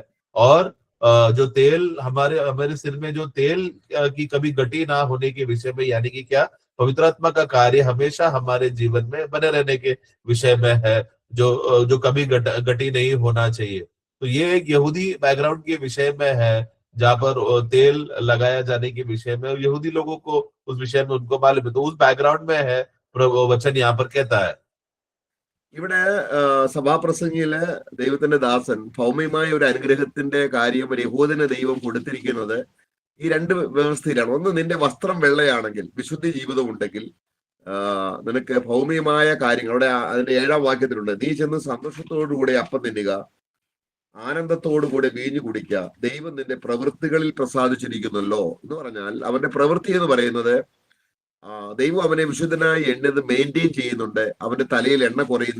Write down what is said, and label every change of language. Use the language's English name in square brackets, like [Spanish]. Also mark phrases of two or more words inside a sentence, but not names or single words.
[Hindi] और जो तेल हमारे हमारे सिर में जो तेल की कभी गटी ना होने के विषय में, यानी कि क्या, पवित्र आत्मा का कार्य हमेशा हमारे जीवन में बने रहने के विषय में है, जो कभी गटी नहीं होना चाहिए। तो ये एक यहूदी बैकग्राउंड के विषय में है, जहाँ पर तेल लगाया जाने के विषय में यहूदी लोगों को उस विषय में उनको मालूम है, तो उस बैकग्राउंड में है वचन यहाँ पर कहता है। [Malayalam] ഇവിടെ സഭാപ്രസംഗിയില് ദൈവത്തിന്റെ ദാസൻ ഭൗമ്യമായ ഒരു അനുഗ്രഹത്തിന്റെ കാര്യം ഒരു യഹൂദന് ദൈവം കൊടുത്തിരിക്കുന്നത് ഈ രണ്ട് വ്യവസ്ഥയിലാണ്. ഒന്ന്, നിന്റെ വസ്ത്രം വെള്ളയാണെങ്കിൽ, വിശുദ്ധി ജീവിതം ഉണ്ടെങ്കിൽ നിനക്ക് ഭൗമ്യമായ കാര്യങ്ങൾ, അവിടെ അതിന്റെ 7-ാം വാക്യത്തിലുണ്ട്, നീ ചെന്ന് സന്തോഷത്തോടുകൂടെ അപ്പം തിന്നുക, ആനന്ദത്തോടുകൂടെ വീഞ്ഞു കുടിക്കുക, ദൈവം നിന്റെ പ്രവൃത്തികളിൽ പ്രസാദിച്ചിരിക്കുന്നല്ലോ എന്ന് പറഞ്ഞാൽ അവന്റെ പ്രവൃത്തി എന്ന് പറയുന്നത് ദൈവം അവനെ വിശുദ്ധനായി എണ്ണത് മെയിൻറ്റെയിൻ ചെയ്യുന്നുണ്ട്, അവന്റെ തലയിൽ എണ്ണ കുറയുന്നു.